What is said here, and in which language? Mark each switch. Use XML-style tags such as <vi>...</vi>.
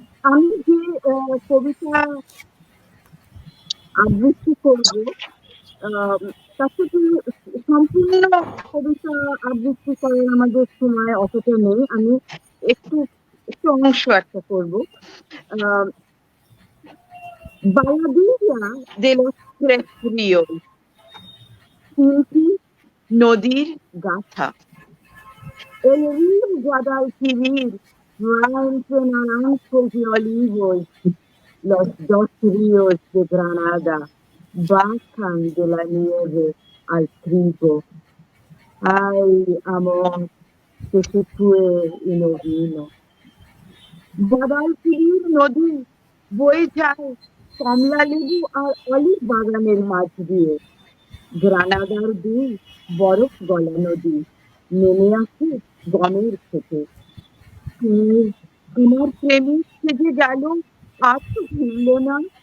<bn>আমি যে কবিতা আবৃত্তি করবো তাতে সম্পূর্ণ কবিতা আবৃত্তি করার আমাদের সময় অতটা নেই, আমি একটু একটু অংশ একটা করবো।</bn> <es>বালাদিয়া de los tres ríos,</es> <bn>তিনটি নদীর গাথা।</bn> <es>El río Guadalquivir va entre naranjos y olivos. Los dos ríos de Granada bajan de la nieve al trigo. Ay, amor, que se fue y no vino.</es> <bn>Guadalquivir নদী বয়ে যায় কমলা লেবু আর olive বাগানের মাঝ দিয়ে। গ্রানাদার দুই বরফ গলা নদী নেমে আসে গমের খেতে। আমার প্রেমিক সেজে গেল, আর তো ফিরল না।</bn>